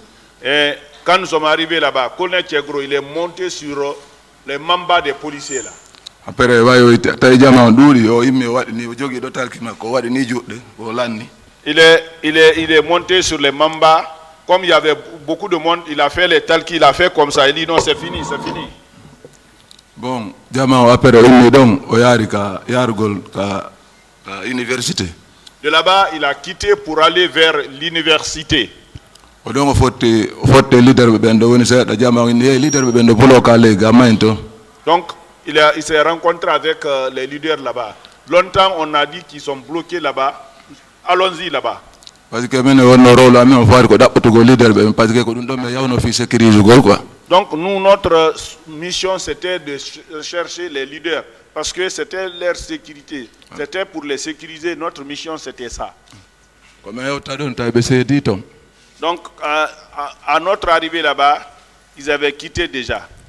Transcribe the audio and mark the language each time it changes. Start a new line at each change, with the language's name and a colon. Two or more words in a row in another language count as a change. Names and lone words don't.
French: Et quand nous sommes arrivés là-bas, colonel Keboro, il est monté sur les mambas des policiers là.
Fula: Après wayi tawi jama on ɗuuɗi o immi o waɗi ni o jogii ɗo talki makko o waɗi ni juɗɗe o lanni.
French: Il est monté sur les mambas. Comme il y avait beaucoup de monde, il a fait les talki, il a fait comme ça. Il dit non, c'est fini, c'est fini. Bon,
Fula: jama o après o immi ɗon o yaari ka yaarugol ka université.
French: De là-bas, il a quitté pour aller vers l'université.
Fula: O ɗon o fotte leader ɓe ɓen ɗo woni seeɗa jama o inni hey leader ɓe ɓen ɗo bulo ka leydi ga mayen toon.
French: Donc il s'est rencontré avec les leaders là-bas. Longtemps on a dit qu'ils sont bloqués là-bas. Allons-y là-bas. Parce que
Fula: mine wonno rôle amen o faari ko ɗaɓɓutugo leader ɓe
French: parce que
Fula: ko ɗum ɗon ɓe yawno fi sécurise gol quoi.
French: Donc nous, notre mission, c'était de chercher les leaders, parce que c'était leur sécurité. C'était pour les sécuriser, notre mission, c'était ça. Donc, à notre arrivée là-bas, ils avaient quitté déjà.